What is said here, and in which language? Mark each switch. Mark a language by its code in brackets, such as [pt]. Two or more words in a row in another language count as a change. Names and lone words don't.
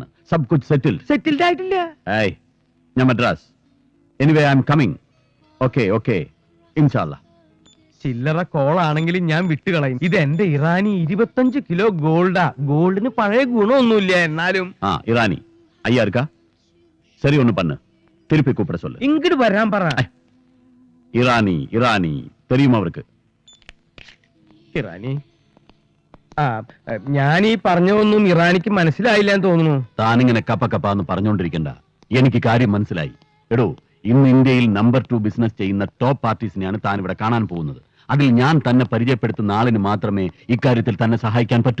[hi] सब कुछ [ml] സെറ്റിൽഡ് ആയിട്ടില്ല. ഏയ്, ഞാൻ മദ്രാസ്. [en] anyway I am coming. [ml] ഓക്കെ ഓക്കെ, ഇൻഷാല്ലാ. ചില്ലറ കോളാണെങ്കിലും ഞാൻ വിട്ടുകളയും. ഇത് എന്റെ ഇറാനി 25 കിലോ ഗോൾഡാ. ഗോൾഡിന് പഴയ ഗുണമൊന്നുമില്ല, എന്നാലും. [ta] ഇറാനി ஐயா இருக்கா? சரி ஒண்ணு பண்ணு, திருப்பி கூப்பிட சொல்லு. [ml] ഇങ്ങോട്ട് വരാൻ പറ. [ta] ഇറാനി ഇറാനി தெரியுமா அவருக்கு? [ml] ഇറാനി? ഞാൻ ഈ പറഞ്ഞതൊന്നും ഇറാനിക്ക് മനസ്സിലായില്ല എന്ന് തോന്നുന്നു. താനിങ്ങനെ കപ്പന്ന് പറഞ്ഞുകൊണ്ടിരിക്കണ്ട, എനിക്ക് കാര്യം മനസ്സിലായി. എടോ, ഇന്ന് ഇന്ത്യയിൽ നമ്പർ 2 ബിസിനസ് ചെയ്യുന്ന ടോപ്പ് പാർട്ടീസിനെയാണ് താൻ ഇവിടെ കാണാൻ പോകുന്നത്. അതിൽ ഞാൻ തന്നെ പരിചയപ്പെടുത്തുന്ന ആളിന് മാത്രമേ ഇക്കാര്യത്തിൽ തന്നെ സഹായിക്കാൻ പറ്റൂ.